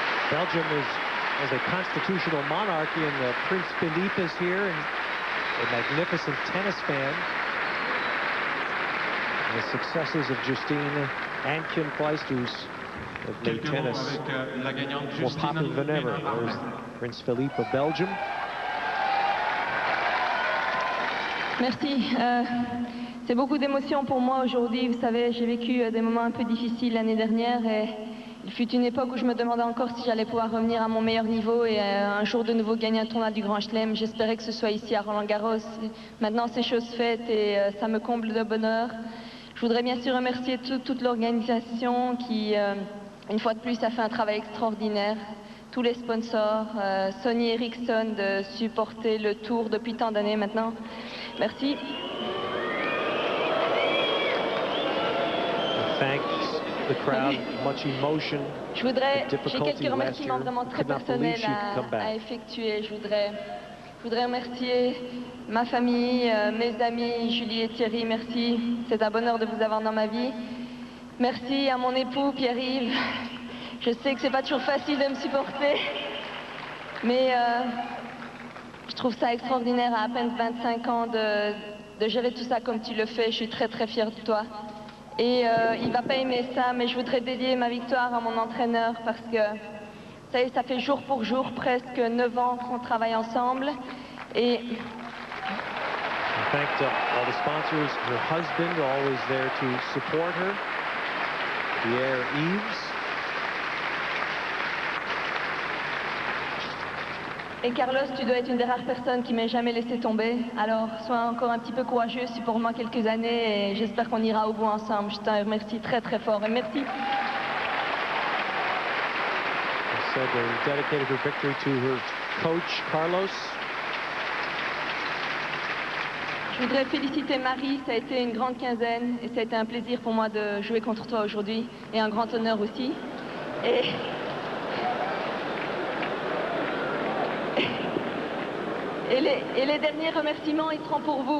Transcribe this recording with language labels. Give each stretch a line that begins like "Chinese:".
English: Belgium is a constitutional monarchy, and Prince Philippe is here, and a magnificent tennis fan. The successes of Justine and Kim Clijsters have made tennis more popular than ever. There's Prince Philippe of Belgium.
French: Merci. C'est beaucoup d'émotions pour moi aujourd'hui. Vous savez, j'ai vécu des moments un peu difficiles l'année dernière, et il fut une époque où je me demandais encore si j'allais pouvoir revenir à mon meilleur niveau et un jour de nouveau gagner un tournoi du Grand Chelem. J'espérais que ce soit ici à Roland-Garros. Maintenant, c'est chose faite et ça me comble de bonheur. Je voudrais bien sûr remercier toute l'organisation qui, une fois de plus, a fait un travail extraordinaire. Tous les sponsors, Sony Ericsson de supporter le Tour depuis tant d'années maintenant. Merci.
English: Thanks the crowd, much emotion.
French: J'ai quelques remerciements vraiment très personnels à effectuer. Je voudrais Je voudrais remercier ma famille, mes amis, Julie et Thierry, merci. C'est un bonheur de vous avoir dans ma vie. Merci à mon époux, Pierre-Yves. Je sais que c'est pas toujours facile de me supporter, mais je trouve ça extraordinaire à peine 25 ans de gérer tout ça comme tu le fais. Je suis très très fière de toi. Et il va pas aimer ça, mais je voudrais dédier ma victoire à mon entraîneur parce que ça y est, ça fait jour pour jour, presque 9 ans qu'on travaille ensemble. Et
English: in fact, all the sponsors, her husband, are always there to support her.
French: Pierre Yves. Et Carlos, tu dois être une des rares personnes qui m'ait jamais laissé tomber. Alors, sois encore un petit peu courageux, supporte-moi quelques années et j'espère qu'on ira au bout ensemble. Je te remercie très très fort et merci.
English: Said they dedicated her victory to her coach, Carlos.
French: Je voudrais féliciter Marie, ça a été une grande quinzaine et ça a été un plaisir pour moi de jouer contre toi aujourd'hui et un grand honneur aussi. Et les derniers remerciements, ils seront pour vous.